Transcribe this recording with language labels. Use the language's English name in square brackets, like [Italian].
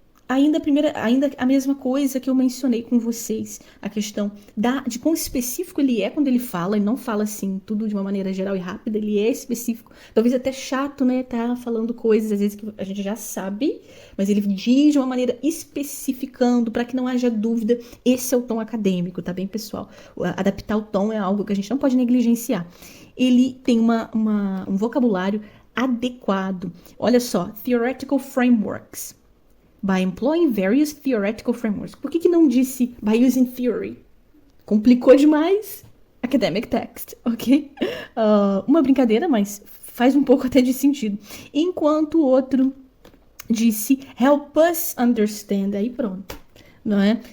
[Portuguese] Ainda a mesma coisa que eu mencionei com vocês, a questão de quão específico ele é quando ele fala, e não fala assim, tudo de uma maneira geral e rápida, ele é específico, talvez até chato, né, tá falando coisas às vezes que a gente já sabe, mas ele diz de uma maneira especificando, para que não haja dúvida, esse é o tom acadêmico, tá bem, pessoal? Adaptar o tom é algo que a gente não pode negligenciar. Ele tem um vocabulário adequado. Olha só, theoretical frameworks. [English] By employing various theoretical frameworks. [Portuguese] Por que não disse [English] by using theory? [Portuguese] Complicou demais. [English] Academic text, [Portuguese] ok? Uma brincadeira, mas faz um pouco até de sentido. Enquanto o outro disse [English] help us understand. [Portuguese] Aí pronto. Não é?